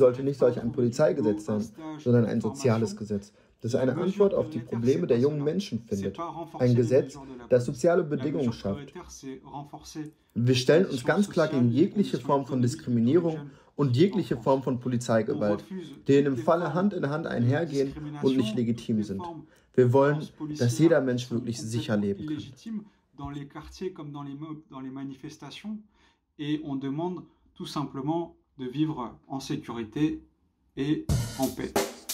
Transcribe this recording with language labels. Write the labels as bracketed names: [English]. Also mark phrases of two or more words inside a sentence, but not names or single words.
[German] sollte [French] n'arrivent [German] nicht [French] pas à [German] solch ein [French] trouver du [German] Polizeigesetz [French] boulot, un [German] sein, [French] stage, [German] sondern [French] une [German] ein soziales [French] formation. [German] Gesetz, das [French] La [German] eine [French] mesure [German] Antwort auf die [French] prioritaire, c'est [German] Probleme der [French] pas [German] jungen [French] cela. [German] Menschen [French] C'est [German] findet. [French] pas renforcer [German] Ein [French] les [German] Gesetz, [French] mesures de la [German] das [French] police. [German] soziale [French] La [German] Bedingungen [French] mesure [German] schafft. [French] prioritaire, c'est renforcer [German] Wir [French] les [German] stellen uns [French] conditions [German] ganz klar gegen [French] sociales, les [German] jegliche [French] conditions [German] Form von [French] économiques de tous les [German] Diskriminierung [French] jeunes [German] und [French] qui vivent en [German] jegliche [French] France. [German] Form von [French] On [German] Polizeigewalt, [French] refuse [German] die in [French] toutes [German] dem [French] les [German] Falle [French] formes [German] Hand in Hand [French] de [German] einhergehen und nicht [French] discrimination, [German] legitim [French] toutes les [German] sind. [French] formes [German] Wir [French] de [German] wollen, [French] violences [German] dass jeder [French] policières qui [German] Mensch [French] sont [German] wirklich sicher [French] complètement [German] leben kann. [French] illégitimes dans les quartiers comme dans les manifestations. Et on demande tout simplement de vivre en sécurité et en paix.